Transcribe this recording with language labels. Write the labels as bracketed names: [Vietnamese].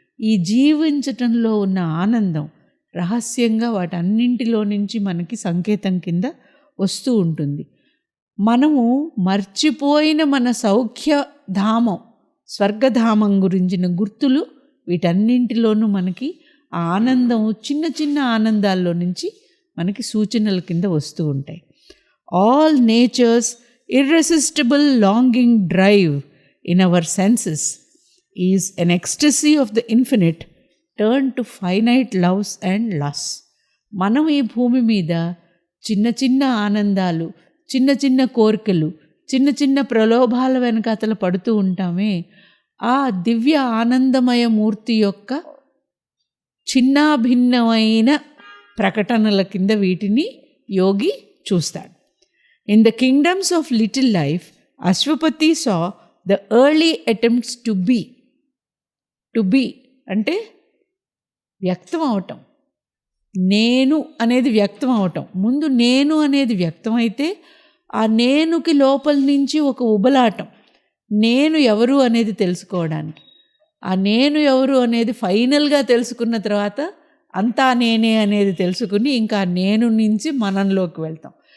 [Telugu] ఈ జీవించటంలో ఉన్న ఆనందం రహస్యంగా వాటన్నింటిలో నుంచి మనకి సంకేతం కింద వస్తూ ఉంటుంది. మనము మర్చిపోయిన మన సౌఖ్యధామం, స్వర్గధామం గురించిన గుర్తులు వీటన్నింటిలోనూ మనకి ఆ ఆనందం, చిన్న చిన్న ఆనందాల్లో నుంచి మనకి సూచనల కింద వస్తూ ఉంటాయి. [English] All nature's irresistible longing drive in our senses is an ecstasy of the infinite turned to finite loves and lusts. [Telugu] మనం ఈ భూమి మీద చిన్న చిన్న ఆనందాలు, చిన్న చిన్న కోరికలు, చిన్న చిన్న ప్రలోభాల వెనకాతల పడుతూ ఉంటామే, ఆ దివ్య ఆనందమయ మూర్తి యొక్క చిన్నాభిన్నమైన ప్రకటనల కింద వీటిని యోగి చూస్తాడు. [English] In the kingdoms of little life, Ashwapati saw the early attempts to be. To be [Telugu] అంటే వ్యక్తం అవటం, నేను అనేది వ్యక్తం అవటం. ముందు నేను అనేది వ్యక్తమైతే ఆ నేనుకి లోపల నుంచి ఒక ఉబలాటం, నేను ఎవరు అనేది తెలుసుకోవడానికి. ఆ నేను ఎవరు అనేది ఫైనల్గా తెలుసుకున్న తర్వాత అంతా నేనే అనేది తెలుసుకుని ఇంకా నేను నుంచి మనంలోకి వెళ్తాం.